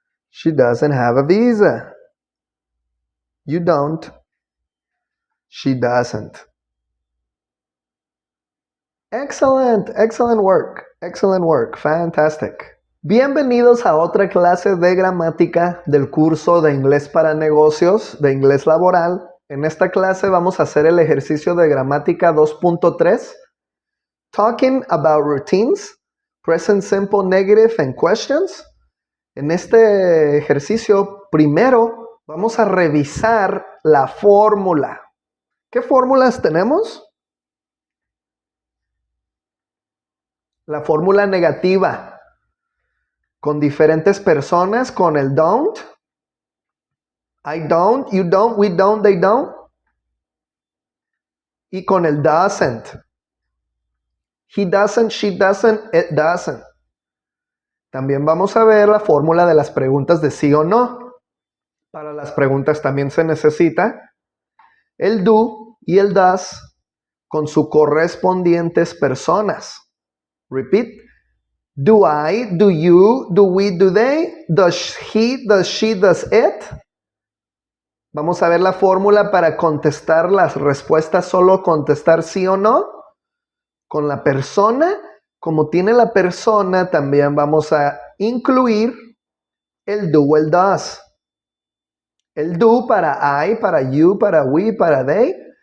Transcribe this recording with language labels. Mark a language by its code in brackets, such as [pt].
[en] She doesn't have a visa. You don't. She doesn't. Excellent, excellent work, fantastic. [es] Bienvenidos a otra clase de gramática del curso de inglés para negocios, de inglés laboral. En esta clase vamos a hacer el ejercicio de gramática 2.3, [en] Talking about routines, present simple, negative and questions. [es] En este ejercicio, primero vamos a revisar la fórmula. ¿Qué fórmulas tenemos? La fórmula negativa con diferentes personas, con el don't. [en] I don't, you don't, we don't, they don't. [es] Y con el doesn't. [en] He doesn't, she doesn't, it doesn't. [es] También vamos a ver la fórmula de las preguntas de sí o no. Para las preguntas también se necesita el do y el does con sus correspondientes personas. [en] Repeat. Do I, do you, do we, do they, does he, does she, does it. [es] Vamos a ver la fórmula para contestar las respuestas, solo contestar sí o no. Con la persona, como tiene la persona, también vamos a incluir el do o el does. El do para I, para you, para we, para they.